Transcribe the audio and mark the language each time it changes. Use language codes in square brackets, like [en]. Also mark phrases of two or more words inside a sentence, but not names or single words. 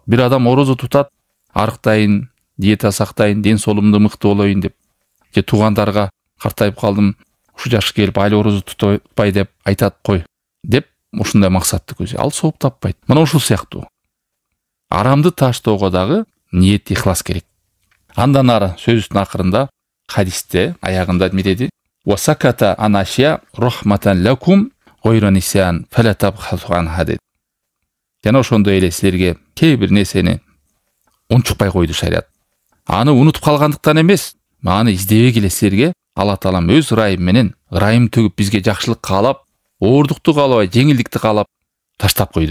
[ky] Бир адам орозо тутат, арыктайын, диета сактайын, ден соолугумду мыкты болоюн деп, же туугандарга картайып калдым, ушу жашка келип айыл орозо тутпай деп айтат кой деп ушундай максатты көзөйт. Ал сооп таппайт. Мына ушул сыяктуу. Арамды таштоого дагы ниет ихлас керек. Андан ары сөзүбүздүн акырында хадисте аягында эмне деди? [ar] وسكت عن أشياء رحمة لكم غير نسيان فلا تبحثوا عنها деди. [ky] Жана ошондой эле силерге кээ бир нерсени унчукпай койду шарият. Аны унутуп калгандыктан эмес, аны издебей келе силерге Алла таалам өз ырайым менен ырайым төгүп бизге жакшылык каалап, оордукту каалабай, жеңилдикти каалап таштап койду.